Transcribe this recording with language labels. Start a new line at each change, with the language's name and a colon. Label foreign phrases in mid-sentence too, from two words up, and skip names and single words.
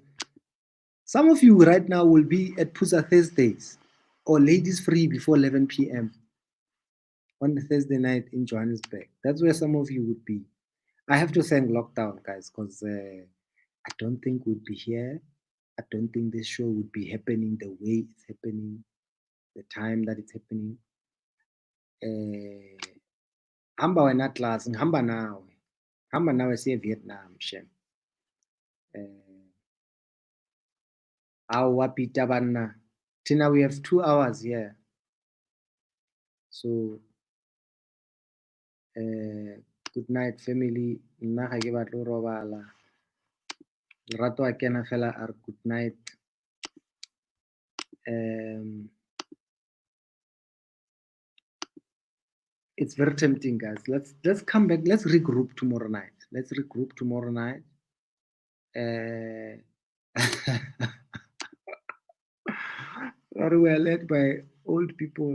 English: Some of you right now will be at Pusa Thursdays or Ladies Free before 11 p.m. on the Thursday night in Johannesburg. That's where some of you would be. I have to thank lockdown, guys, because I don't think we'd be here. I don't think this show would be happening the way it's happening, the time that it's happening.
Zulu: Hamba wena class, hamba nawe siye Vietnam, shem. Awa Peter Banna.
English: Tina, we have 2 hours here. So good night, family.
Tswana: Nna ga ke batlo robala. Lerato a kena fela a re
English: good night. It's very tempting, guys. Let's come back. Let's regroup tomorrow night. Or we are led by old people.